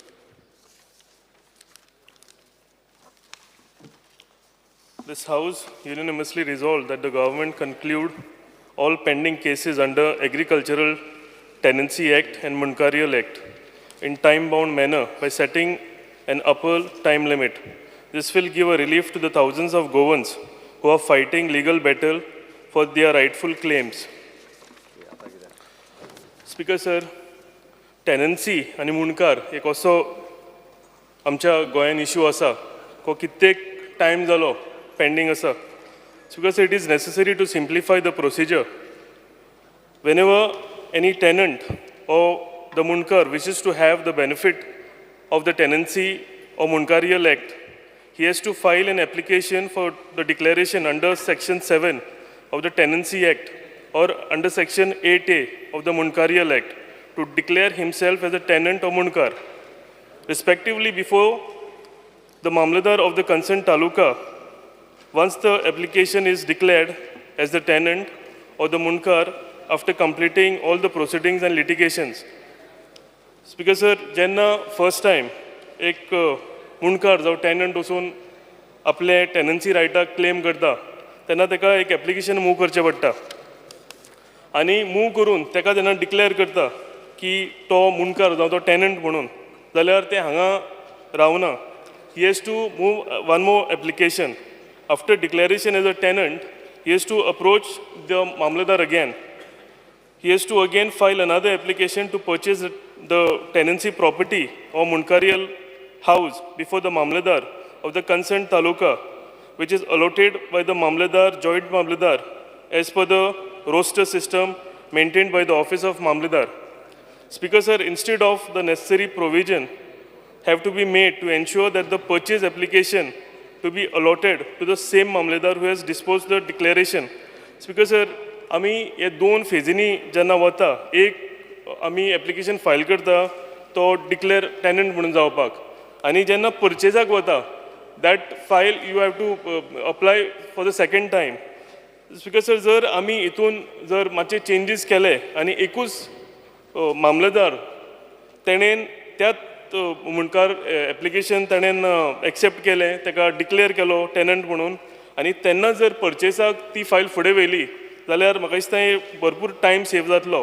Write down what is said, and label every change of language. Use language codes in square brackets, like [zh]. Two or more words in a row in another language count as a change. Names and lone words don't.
[en] This House unanimously resolved that the government conclude all pending cases under Agricultural Tenancy Act and Munkarial Act in time-bound manner by setting an upper time limit. This will give a relief to the thousands of Goans who are fighting legal battle for their rightful claims. Speaker sir, [kok] tenancy आणि मुणकार एक असो आमच्या गोंयान इश्यू आसा को कित्येक टायम जालो पेंडिंग आसा. [en] Because it is necessary to simplify the procedure. Whenever any tenant or the munkar wishes to have the benefit of the tenancy or Munkarial Act, he has to file an application for the declaration under Section 7 of the Tenancy Act or under Section 8A of the Munkarial Act to declare himself as a tenant or munkar, respectively before the Mamladar of the concerned taluka. Once the application is declared as the tenant or the munkar after completing all the proceedings and litigations, Speaker sir, [kok] जेन्ना [en] first time [kok] एक मुणकार जावं टेनंट वचून आपले टेनन्सी रायटाक क्लेम करता तेन्ना ताका एक एप्लिकेशन मूव करचें पडटा आनी मूव करून ताका जेन्ना डिक्लेअर करता की तो मुणकार जावं तो टेनंट म्हणून जाल्यार ते हांगा रावना. [en] He has to move one more application. After declaration as a tenant, he has to approach the Mamladar again. He has to again file another application to purchase the tenancy property or Munkarial house before the Mamladar of the concerned taluka, which is allotted by the Mamladar, joint Mamladar, as per the roster system maintained by the Office of Mamladar. Speaker sir, instead of the necessary provision have to be made to ensure that the purchase application to be allotted to the same Mamladar who has disposed the declaration. Speaker sir, [kok] आमी हे दोन फेजींनी जेन्ना वता, एक आमी [en] application file [kok] करता तो [en] declare tenant [kok] म्हणून जावपाक, आनी जेन्ना परचेजाक वता [en] that file you have to apply for the second time. Speaker sir, [kok] जर आमी हितून जर मातशे चेंजीस केले आनी एकूच मामलेदार तेणेन त्याच मुणकार एप्लिकेशन ताणेन एक्सेप्ट केलें, ताका डिक्लेअर केलो टेनंट म्हणून, आनी तेन्ना जर परचेसाक ती फायल फुडें व्हेली जाल्यार म्हाका दिसता भरपूर [en] time save [kok] जातलो.